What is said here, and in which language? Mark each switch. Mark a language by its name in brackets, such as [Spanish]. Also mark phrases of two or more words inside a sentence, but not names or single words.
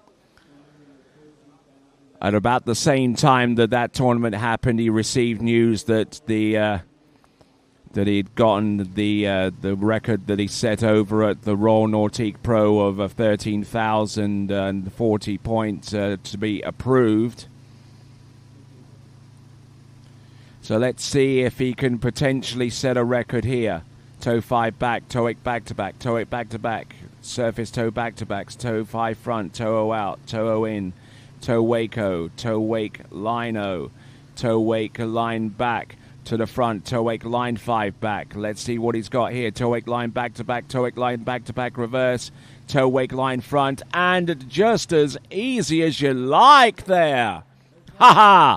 [English] At about the same time that tournament happened, he received news that that he'd gotten the record that he set over at the Royal Nautique Pro of 13,040 points to be approved. So let's see if he can potentially set a record here. Toe 5 back, toe 8 back to back, toe 8 back to back, surface toe back to backs, toe 5 front, toe 0 out, toe 0 in, toe wake O, toe wake line O, toe wake line back to the front, toe wake line 5 back. Let's see what he's got here. Toe wake line back to back, toe wake line back to back reverse, toe wake line front, and just as easy as you like there. Ha ha!